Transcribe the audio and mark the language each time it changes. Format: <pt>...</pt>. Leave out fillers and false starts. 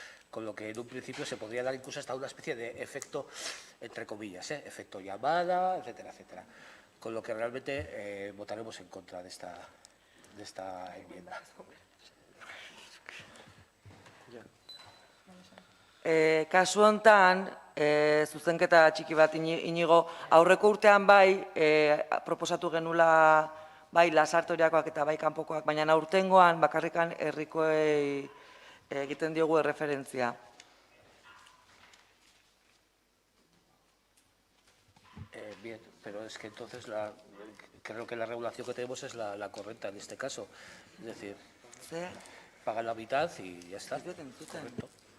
<es>Con lo que en un principio se podría dar incluso hasta una especie de efecto, entre comillas, efecto llamada, etcétera, etcétera. Con lo que realmente votaremos en contra de esta enmienda.</es> <eu>Kasu hontan, zuzenketa txiki bat inigo, aurreko urtean bai, proposatu genula bai lasartoriakoak eta bai kanpokoak, baina aurtengoan bakarrikan herrikoei egiten diogu erreferentzia.</eu> <es>Bien, pero es que entonces creo que la regulación que tenemos es la correcta en este caso. Es decir, pagan la mitad y ya está. Correcto.</es>